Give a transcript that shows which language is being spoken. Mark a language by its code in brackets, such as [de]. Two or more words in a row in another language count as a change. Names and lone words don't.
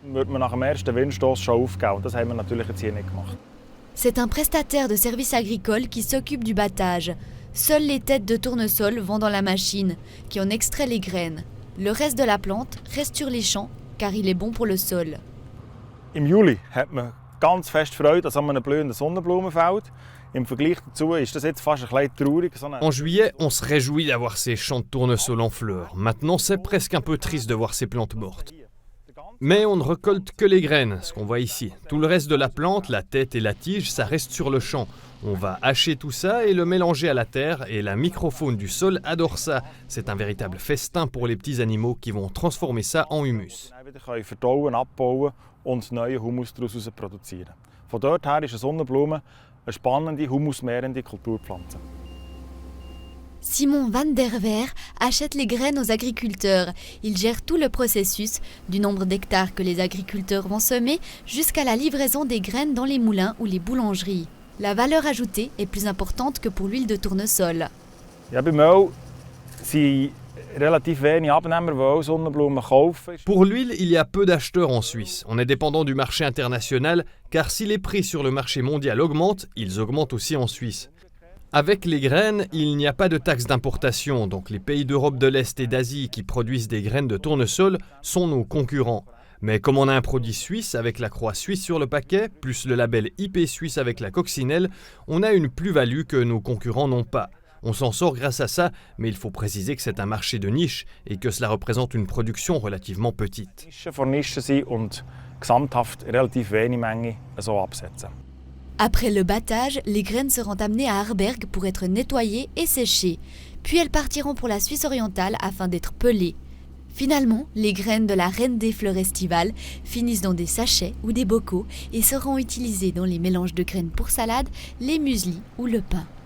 [fr] C'est un prestataire de services agricoles qui s'occupe du battage. Seules les têtes de tournesol vont dans la machine, qui en extrait les graines. Le reste de la plante reste sur les champs, car il est bon pour le sol. [de] Im Juli hat man ganz fest Freude an so einem blühenden Sonnenblumenfeld. Im Vergleich dazu ist das jetzt fast ein bisschen traurig. [fr] En juillet, on se réjouit d'avoir ces champs de tournesol en fleurs. Maintenant, c'est presque un peu triste de voir ces plantes mortes. Mais on ne récolte que les graines, ce qu'on voit ici. Tout le reste de la plante, la tête et la tige, ça reste sur le champ. On va hacher tout ça et le mélanger à la terre, et la microfaune du sol adore ça. C'est un véritable festin pour les petits animaux qui vont transformer ça en humus. [de] Wieder verdauen, abbauen und neuen Humus daraus produzieren. Von dort her ist eine Sonnenblume eine spannende, humusmehrende Kulturpflanze. [fr] Simon van der Veer achète les graines aux agriculteurs. Il gère tout le processus, du nombre d'hectares que les agriculteurs vont semer jusqu'à la livraison des graines dans les moulins ou les boulangeries. La valeur ajoutée est plus importante que pour l'huile de tournesol. [de] Ja, bei Mehl sind relativ wenig Abnehmer, die Sonnenblumen kaufen. [fr] Pour l'huile, il y a peu d'acheteurs en Suisse. On est dépendant du marché international, car si les prix sur le marché mondial augmentent, ils augmentent aussi en Suisse. Avec les graines, il n'y a pas de taxe d'importation, donc les pays d'Europe de l'Est et d'Asie qui produisent des graines de tournesol sont nos concurrents. Mais comme on a un produit suisse avec la croix suisse sur le paquet, plus le label IP suisse avec la coccinelle, on a une plus-value que nos concurrents n'ont pas. On s'en sort grâce à ça, mais il faut préciser que c'est un marché de niche et que cela représente une production relativement petite. [de] Von Nischen sind und gesamthaft relativ wenig Menge so absetzen. [fr] Après le battage, les graines seront amenées à Arberg pour être nettoyées et séchées. Puis elles partiront pour la Suisse orientale afin d'être pelées. Finalement, les graines de la reine des fleurs estivales finissent dans des sachets ou des bocaux et seront utilisées dans les mélanges de graines pour salade, les mueslis ou le pain.